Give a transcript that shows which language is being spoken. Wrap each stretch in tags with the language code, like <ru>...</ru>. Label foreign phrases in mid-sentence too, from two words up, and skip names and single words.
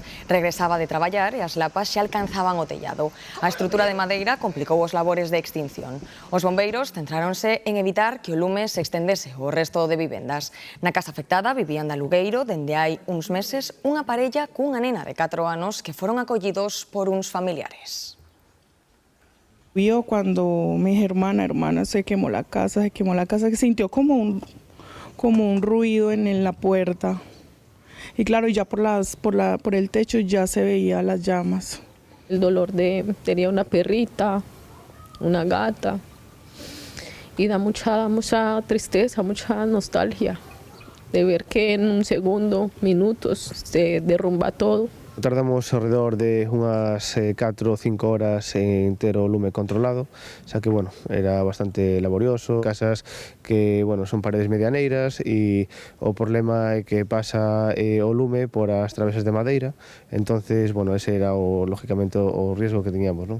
<gl>Regresaba de traballar e as lapas xa alcanzaban o tellado. A estrutura de madeira complicou os labores de extinción. Os bombeiros centráronse en evitar que o lume se estendese ao resto de vivendas. Na casa afectada vivían de alugueiro dende hai uns meses unha parella cunha nena de 4 anos que foron acollidos por uns familiares.</gl> <es>Vio cuando mi hermana se quemó la casa, que sintió como un ruido en la puerta. Y claro, ya por el techo ya se veía las llamas. El dolor tenía una perrita, una gata, y da mucha tristeza, mucha nostalgia de ver que en un segundo, minutos, se derrumba todo. Tardamos alrededor de</es> <gl>unhas 4 ou 5 horas en ter o lume controlado, xa que, era bastante laborioso. Casas que, son paredes medianeiras e o problema é que pasa o lume por as travesas de madeira, entonces, ese era, lógicamente, o</gl> <es>riesgo que teníamos,</es> <gl>non?</gl>